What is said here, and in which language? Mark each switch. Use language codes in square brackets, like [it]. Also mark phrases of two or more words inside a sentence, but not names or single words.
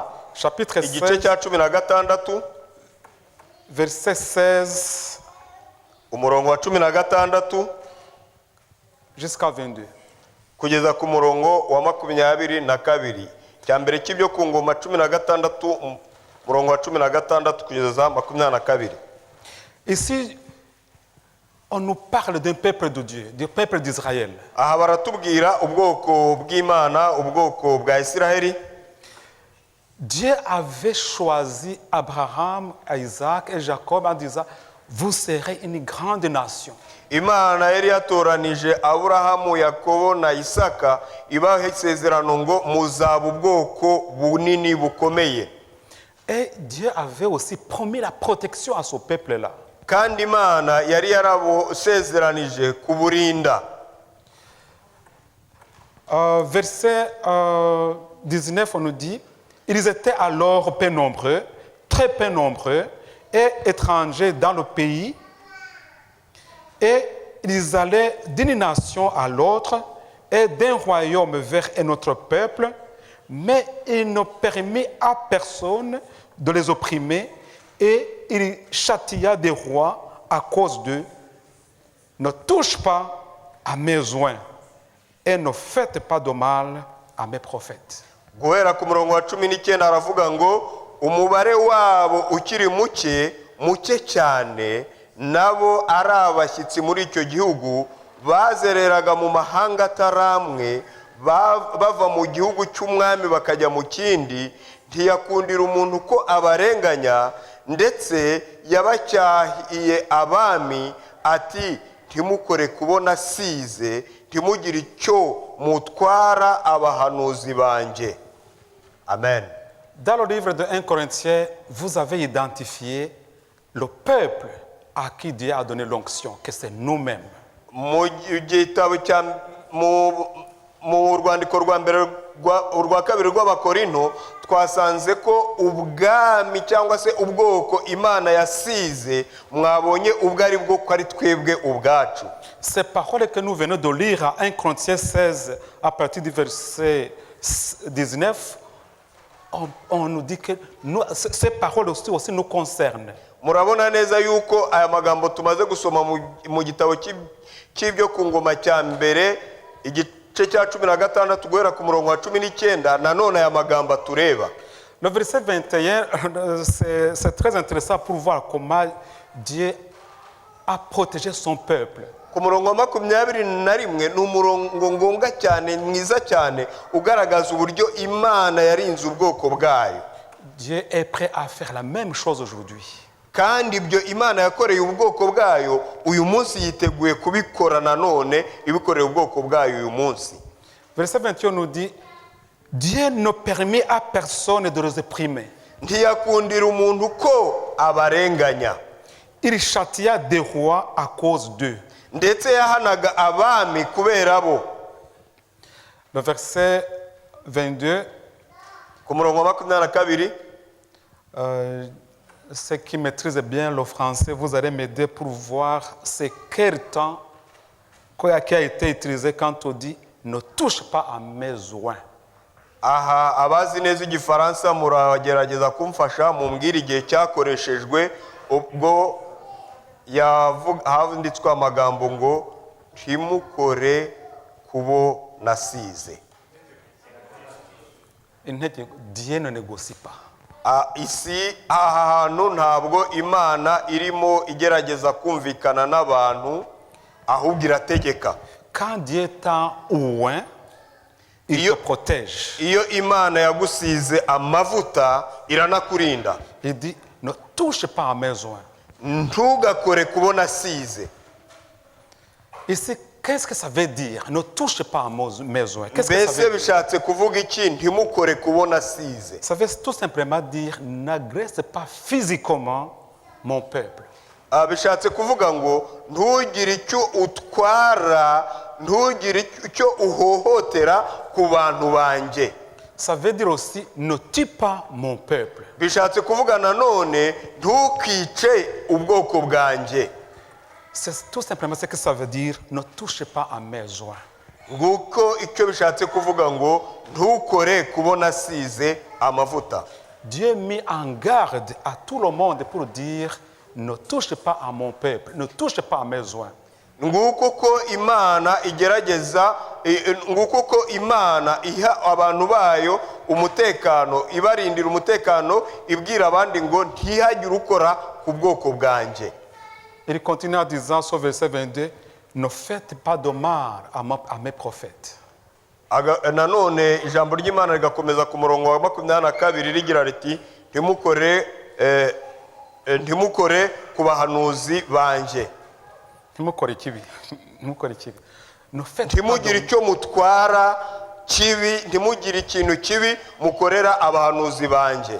[fr] chapitre [rw] igice 16, cya 16 [fr] verset 16 [rw] umurongo wa 16 [fr] jusqu'à 22. [rw] kugeza ku murongo wa 22. Cya mbere cy'ibyo ku ngoma 16 umurongo wa 16 kugeza 22. [fr] Ici, on nous parle d'un peuple de Dieu, du peuple d'Israël. [rw] Aha baratubwira ubwoko bw'Imana, ubwoko bwa Isiraheli. [fr] Dieu avait choisi Abraham, Isaac et Jacob en disant, vous serez une grande nation. [rw] Imana yari yatoranije Aburahamu, Yakobo na Isaka, ibaha isezerano ngo muzaba ubwoko bunini bukomeye. [fr] Et Dieu avait aussi promis la protection à ce peuple-là. [rw] Kandi Imana yari yarabusezeranije kuburinda. [fr] Verset 19, on nous dit, ils étaient alors peu nombreux, très peu nombreux, et étrangers dans le pays, et ils allaient d'une nation à l'autre, et d'un royaume vers un autre peuple, mais il ne permit à personne de les opprimer, et il châtia des rois à cause d'eux. Ne touche pas à mes oins, et ne faites pas de mal à mes prophètes. [rw] Guhera ku murongo wa 19 aravuga ngo umubare wabo ukiri muke cyane, nabo ari abashyitsi muri icyo gihugu, bazereraga mu mahanga ataramwe, bava mu gihugu cy'umwami bakajya mu kindi, ntiyakundira umuntu ko abarenganya, ndetse yabacyahiye abami ati ntimukore kubona size, ntimugire icyo mutwara abahanuzi banjye. Amen. [fr] Dans le livre de 1 Corinthiens, vous avez identifié le peuple à qui Dieu a donné l'onction, que c'est nous-mêmes. [rw] Mu gitabo cya mu rwandiko rwa mbere urwa kabiri rw'Abakorinto twasanze ko ubwami cyangwa se ubwoko Imana yasize mwabonye ubwo ari bwo ko ari twebwe ubwacu. [fr] Ces paroles que nous venons de lire à 1 Corinthiens 16 à partir du verset 19, on nous dit que ces paroles aussi nous concernent. [rw] Murabona neza yuko aya magambo tumaze gusoma mu gitabo cy'ibyo ku ngoma cya mbere igice cya 16 guhera ku murongo wa 19 nanone aya magambo tureba. [fr] Le verset 21, c'est très intéressant pour voir comment Dieu a protégé son peuple. [rw] Ku murongo wa 21 ni umurongo ngombwa cyane, mwiza cyane, ugaragaza uburyo Imana yarinze ubwoko bwayo. [fr] Dieu est prêt à faire la même chose aujourd'hui. [rw] Kandi ibyo Imana yakoreye ubwoko bwayo uyu munsi yiteguye kubikora nanone, ibikoreye ubwoko bwayo uyu munsi. [fr] Verset 21 nous dit, Dieu ne permet à personne de les opprimer. [rw] Ntiyakundira umuntu ko abarenganya. [fr] Il châtia des rois à cause d'eux. [rw] Ndetse yahanaga abami kubera bo. [fr] Le verset 22, [rw] Ku murongo wa 22, [fr] ceux qui maîtrisent bien le français, vous allez m'aider pour voir c'est quel temps qui a été utilisé quand on dit ne touche pas à mes oins. [rw] aha abazi neza igifaransa muragerageza kumfasha mumbwira igihe cyakoreshejwe ubwo havunditswe amagambo ngo ntimukore kubo nasize. [fr] Dieu ne négocie pas. [rw] Isi aha hantu ntabwo Imana irimo igerageza kumvikana n'abantu, ahubwo irategeka. [fr] Quand Dieu t'a oint, il te protège. [rw] Iyo Imana yagusize amavuta iranakurinda. [fr] Il dit ne touche pas à mes oins. [rw] Ntugakore kubona size. [fr] Ici, qu'est-ce que ça veut dire? Ne touche pas à mes oins. Qu'est-ce que ça [rw] Mbese [fr] veut dire? [rw] bishatse kuvuga iki ntimukore kubona size? [fr] Ça veut tout simplement dire n'agresse pas physiquement mon peuple. [rw] Bishatse kuvuga ngo ntugire icyo utwara, ntugire icyo uhohotera ku bantu banjye. [fr] Ça veut dire aussi ne tue pas mon peuple. [rw] bishatse kuvuga nanone ntukice ubwoko bwanjye. [fr] C'est tout simplement ce que ça veut dire, ne touche pas à mes joints. [rw] nguko icyo bishatse kuvuga ngo ntukore kubona asize amavuta. [fr] Dieu mit en garde à tout le monde pour dire ne touche pas à mon peuple, ne touche pas à mes joints. [rw] nguko ko imana igerageza nguko ko imana iha abantu bayo umutekano, ibarindira umutekano, ibwira abandi ngo ntihagire ukora ku bwoko bwanjye. [fr] Il continue en disant sur verset 22, ne faites pas de mal à mes prophètes. [rw] Nanone ijambo ry'Imana rigakomeza ku murongo wa 22 rigira riti ntimukore ku bahanuzi banje. Ntimukore ikibi. Ntimukore ikibi. Ntimugire icyo mutwara kibi, ntimugire ikintu kibi mukorera abahanuzi banje.